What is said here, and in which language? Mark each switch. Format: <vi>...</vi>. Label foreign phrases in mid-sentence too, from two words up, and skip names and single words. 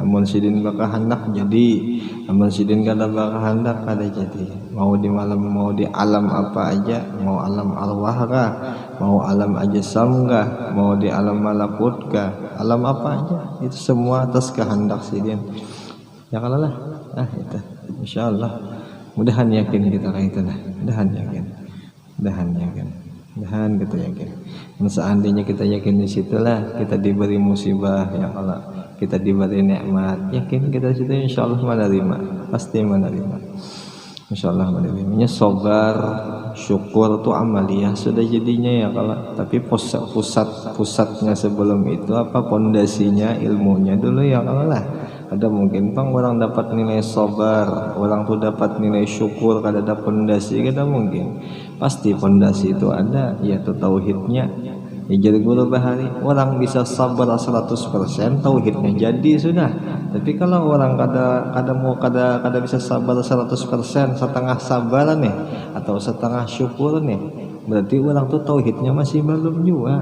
<bjn>Amun sidin bakal hendak jadi, amun sidin kada bakal hendak kada jadi. Mau di malam, mau di alam apa aja, mau alam arwah kah, mau alam ajsam kah, mau di alam malakut kah, alam apa aja, itu semua atas kehendak sidin. Ya kalau lah, itu insyaallah. Mudahan yakin kita kayak itu lah, mudahan kita yakin.</bjn> <id>Seandainya kita yakin di situlah kita diberi musibah,</id> <ar>ya Allah,</ar> <id>kita diberi nikmat, yakin kita situ insyaallah menerima, pasti menerima. Insyaallah menerimanya. Sabar, syukur itu amaliyah sudah jadinya ya kalau. Tapi pusatnya sebelum itu apa, pondasinya ilmunya dulu ya kalau lah.</id> <bjn>Ada mungkin bang orang dapat nilai sabar, orang tuh dapat nilai syukur, kada ada pondasi, kada mungkin.</bjn> <id>Pasti pondasi itu ada, yaitu tauhidnya.</id> <bjn>Ya jadi guru bahari, orang bisa sabar 100%, tauhidnya jadi sudah. Tapi kalau orang kada bisa sabar 100%, setengah sabar nih atau setengah syukur nih, berarti orang tuh tauhidnya masih belum juga.</bjn>